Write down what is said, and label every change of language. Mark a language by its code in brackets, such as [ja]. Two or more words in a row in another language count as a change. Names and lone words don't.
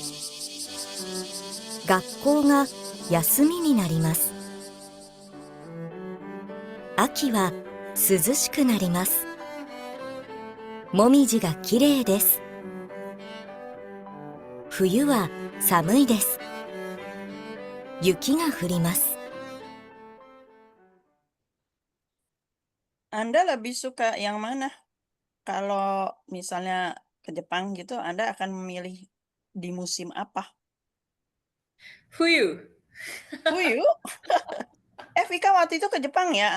[ja] 学校が休みになります。秋は涼しくなります。もみじがきれいです。冬は寒いです。雪が降ります。 [id] Anda lebih suka yang mana? Kalau misalnya ke Jepang gitu, Anda akan memilih di musim apa? [ja] ふゆ. ふゆ? [id] Vika waktu itu ke Jepang ya?